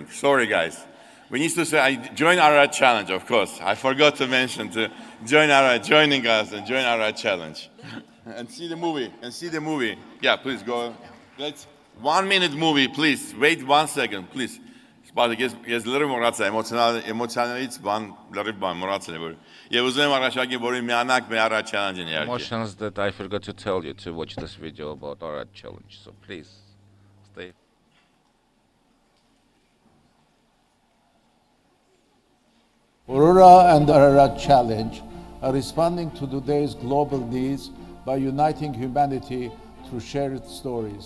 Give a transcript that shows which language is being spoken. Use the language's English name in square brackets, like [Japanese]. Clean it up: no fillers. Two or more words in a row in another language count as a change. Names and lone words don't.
[English] Sorry, guys. We need to say, I join our challenge, of course. I forgot to mention to joining us and join our challenge. And see the movie. Yeah, please go. Let's 1 minute movie, please. Wait 1 second, please. [Armenian] Ես լրիվ մոռացա, էմոցիոնալից բան լրիվ բան մոռացել եմ։ Եվ ուզում եմ առաջարկել, որ միանաք մեր առաջ challenge-ին իհարկե։ [English] Emotions that I forgot to tell you to watch this video about our challenge. So please stay. Aurora and Aurora Challenge are responding to today's global needs by uniting humanity through shared stories.